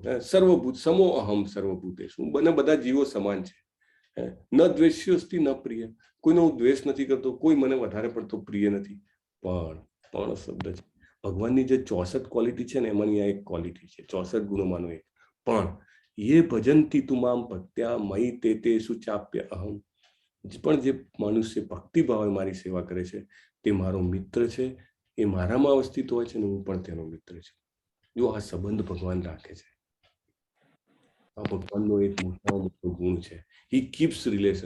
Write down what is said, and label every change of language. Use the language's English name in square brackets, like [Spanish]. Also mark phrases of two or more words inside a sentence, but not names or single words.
[Sanskrit] सर्वभूत समो अहम सर्वभूतेषु, [Gujarati] બંને બધા જીવો સમાન છે. [Sanskrit] न द्वेष्योस्ति न प्रिय, [Gujarati] કોઈનો હું દ્વેષ નથી કરતો, કોઈ મને વધારે પડતો પ્રિય નથી. પણ શબ્દ છે. ભગવાનની જે 64 ક્વોલિટી છે ને એમાંની આ એક ક્વોલિટી છે, 64 ગુણોમાંનો એક. [Sanskrit] પણ ये भजन्ति तु मां भक्त्या मयि तेतेषु चाप्य अहम. [Gujarati] પણ જે મનુષ્ય ભક્તિ ભાવે મારી સેવા કરે છે તે મારો મિત્ર છે, એ મારામાં અવસ્થિત હોય છે ને હું પણ તેનો મિત્ર છું. જો આ સંબંધ ભગવાન રાખે છે, આ ભગવાનનો એક મોટો ગુણ છે. [English] He keeps relation.